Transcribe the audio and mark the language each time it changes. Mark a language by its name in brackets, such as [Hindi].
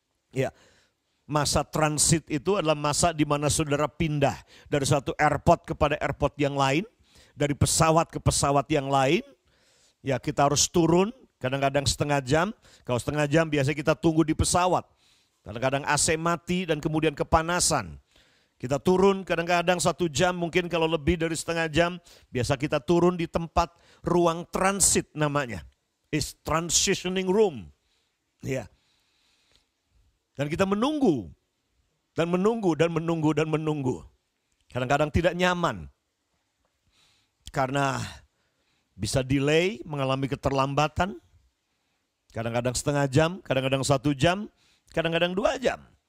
[Indonesian] Ya, masa transit itu adalah masa di mana saudara pindah dari satu airport kepada airport yang lain, dari pesawat ke pesawat yang lain. Ya, kita harus turun, kadang-kadang setengah jam. Kalau setengah jam biasanya kita tunggu di pesawat. Kadang-kadang AC mati dan kemudian kepanasan. Kita turun kadang-kadang 1 jam, mungkin kalau lebih dari setengah jam. Biasa kita turun di tempat ruang transit namanya. [English] It's transitioning room. [Indonesian] Ya. Dan kita menunggu. Dan menunggu dan menunggu dan menunggu. Kadang-kadang tidak nyaman. Karena bisa delay, mengalami keterlambatan. Kadang-kadang setengah jam, kadang-kadang 1 jam, kadang-kadang 2 jam.